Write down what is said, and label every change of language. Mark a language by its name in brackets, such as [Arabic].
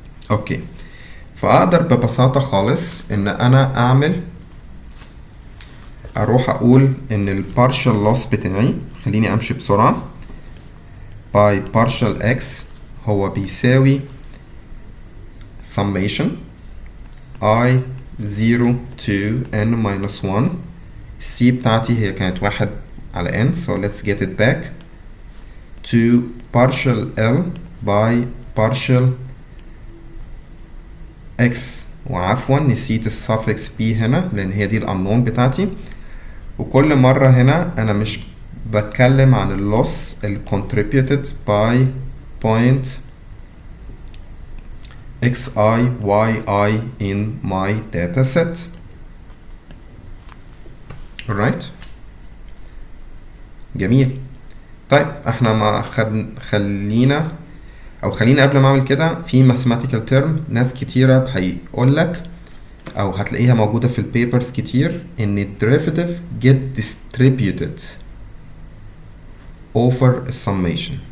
[Arabic] اوكي، فاقدر ببساطة خالص ان انا اروح اقول ان ال partial loss بتاعي، خليني امشي بسرعة، by partial x هو بيساوي summation I 0 to n minus 1. [English] c [Arabic] بتاعتي هي كانت 1 على n, [English] so let's get it back to partial l by partial x. [Arabic] وعفوا نسيت السفكس b هنا لان هي دي الانون بتاعتي. وكل مرة هنا انا مش بتكلم عن اللوس ال [English] contributed by point xi yi in my data set. alright, [Arabic] جميل. طيب احنا ما خلينا قبل ما اعمل كده في mathematical term ناس كتيرة هيقولك او هتلاقيها موجودة في البيبرز كتير ان [English] derivative get distributed over summation.